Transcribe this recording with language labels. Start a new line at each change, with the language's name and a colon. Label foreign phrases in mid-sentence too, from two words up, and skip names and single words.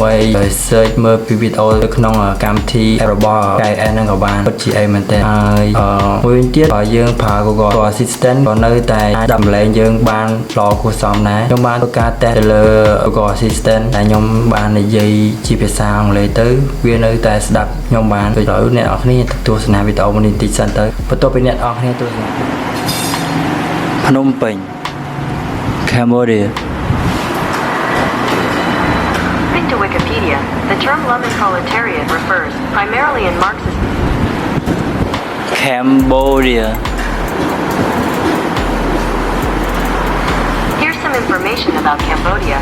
Khmer: search មើលពីវីដេអូនៅក្នុងកម្មវិធីរបស់ Kai Os ហ្នឹងក៏បានពិតជាអីមែនតើហើយមួយវិញទៀតបើយើងប្រើ Google Assistant ក៏នៅតែអាចដំឡើងយើងបានល្អគួរសមដែរខ្ញុំបានធ្វើការតេស្តទៅលើ Google Assistant ដែលខ្ញុំបាននិយាយជាភាសាអង់គ្លេសទៅវានៅតែស្ដាប់ខ្ញុំបានដូចត្រូវអ្នកនរគ្នាទស្សនាវីដេអូមួយនេះតិចសិនទៅបន្ទាប់ពីអ្នកនរគ្នាទស្សនាភ្នំពេញ Cambodia
English: To Wikipedia, the term love and proletariat refers primarily in Marxist Cambodia. Here's some information about Cambodia.